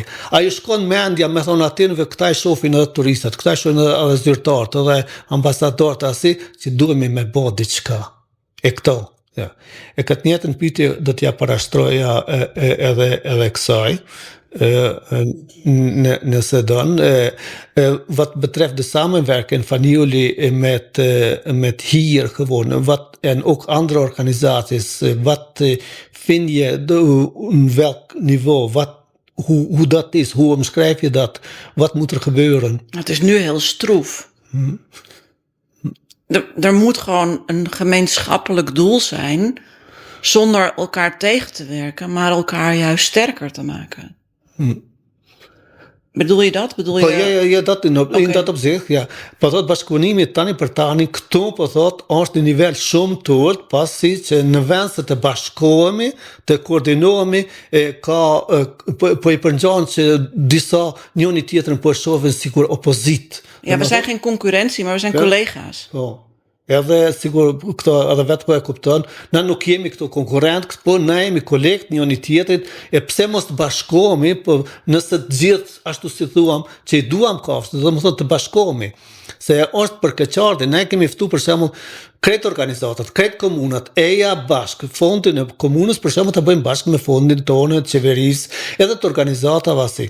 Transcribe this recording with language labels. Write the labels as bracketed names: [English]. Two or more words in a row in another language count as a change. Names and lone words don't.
[Albanian] Ajo shkon mendja me thonë atinve këta i shohin edhe turistat, këta i shohin edhe zyrtarët edhe ambasadorët asi që duhemi me bë diçka. E këto. Ja. E këtë njëtën pyetje do t'ja parashtroja edhe kësaj, nëse donë, [Dutch] vad betreft samenwerken van jullie met hier gewoon, wat en ook andere organisaties, wat vind je, welk niveau, hoe dat is, hoe omschrijf je dat, wat moet er gebeuren? Het is nu heel stroef. Er moet gewoon een gemeenschappelijk doel zijn, zonder elkaar tegen te werken, maar elkaar juist sterker te maken. Bedoel je dat? Ja, dat in dat opzicht, ja. [Albanian] Po thot bashkëpunimi tani për tani, këtu po thot është në nivel shumë të ulët, pasi që në vend se të bashkohemi, të koordinohemi, po i përngjan që disa njëri tjetrën po e shohin sikur opozit. [Dutch] Ja, we zijn geen concurrentie, maar we zijn collega's. [Albanian] Po. Edhe sigur këto edhe vetë po e kupton, na nuk jemi këto konkurrent, po na jemi kolegë njëri tjetrit, e pse mos të bashkohemi, po nëse të gjithë ashtu si thuam, që i duam kafshët, do të thotë të bashkohemi. Se është për keqardhje, ne kemi ftuar për shembull kretë organizatat, kretë komunat, eja bashkë, fondin e komunës për shembull të bëjmë bashkë me fondin tonë të qeverisë, edhe të organizatave asi.